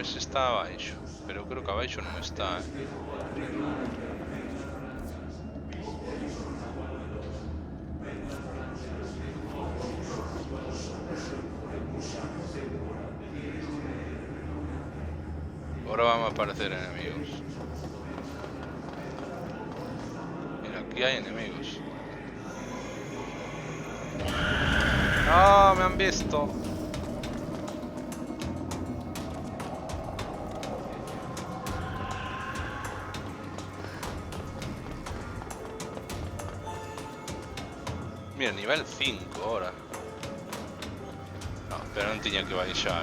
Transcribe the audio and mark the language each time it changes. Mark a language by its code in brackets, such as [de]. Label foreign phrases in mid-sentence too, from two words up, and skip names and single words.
[gl] se está abaixo, pero eu creo que abaixo non está, [es] Ahora van a aparecer enemigos. Mira, aquí hay enemigos. ¡No! ¡Me han visto! Mira, nivel 5 ahora. No, [gl] pero non tiña que baixar.